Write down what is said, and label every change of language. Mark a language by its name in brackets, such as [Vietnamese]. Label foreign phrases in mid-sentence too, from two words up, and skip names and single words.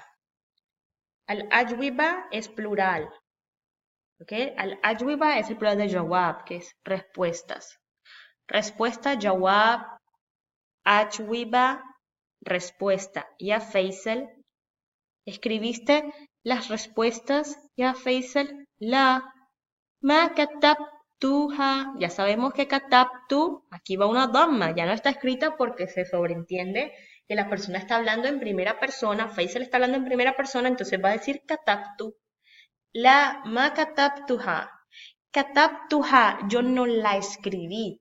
[Spanish] Al-ajwiba es plural, ¿ok? Al-ajwiba es el plural de jawab, que es respuestas. Respuesta, [Arabic] جواب، أجوبة, [Spanish] respuesta. [Arabic] يا فيصل, [Spanish] ¿escribiste las respuestas, [Arabic] يا فيصل? لا، ما كتبتها. [Spanish] Ya sabemos que katabtu, aquí va una dhamma, ya no está escrita porque se sobreentiende que la persona está hablando en primera persona, Faisal está hablando en primera persona, entonces va a decir katabtu. [Arabic] لا ما كتبتها. [Spanish] Katabtuha, yo no la escribí.